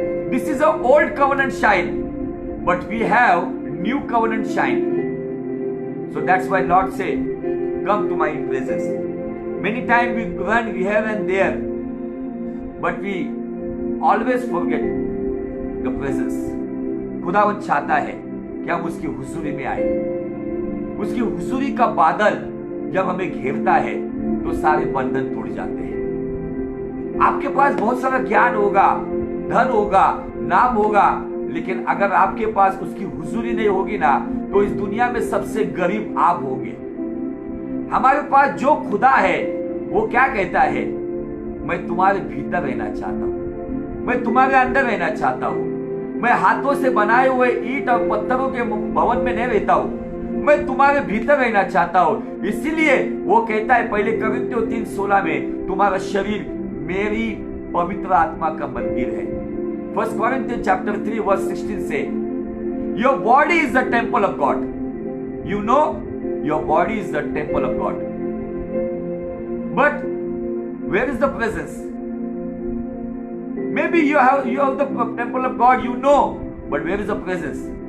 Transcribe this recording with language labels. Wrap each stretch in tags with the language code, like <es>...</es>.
<en>This is an old covenant shine, but we have new covenant shine. So that's why Lord say, come to my presence. Many times we run here and there, but we always forget the presence.</en> <hi>खुदावंद चाहता है कि हम उसकी हुजूरी में आए। उसकी हुजूरी का बादल जब हमें घेरता है तो सारे बंधन टूट जाते हैं। आपके पास बहुत सारा ज्ञान होगा, धन होगा, नाम होगा, लेकिन अगर आपके पास उसकी हुजूरी नहीं होगी ना, तो इस दुनिया में सबसे गरीब आप होंगे। हमारे पास जो खुदा है वो क्या कहता है? मैं तुम्हारे भीतर रहना चाहता हूं, मैं तुम्हारे अंदर रहना चाहता हूं। मैं हाथों से बनाए हुए ईंट और पत्थरों के भवन में नहीं रहता हूं, मैं तुम्हारे भीतर रहना चाहता हूं। इसीलिए वो कहता है पहले कोरिन्थियों 3:16 में, तुम्हारा शरीर मेरी पवित्र आत्मा का मंदिर है।</hi> <en>1 Corinthians chapter 3 verse 16 से, your body is the temple of God. You know, your body is the temple of God. But where is the presence? Maybe you have the temple of God, you know, but where is the presence?</en>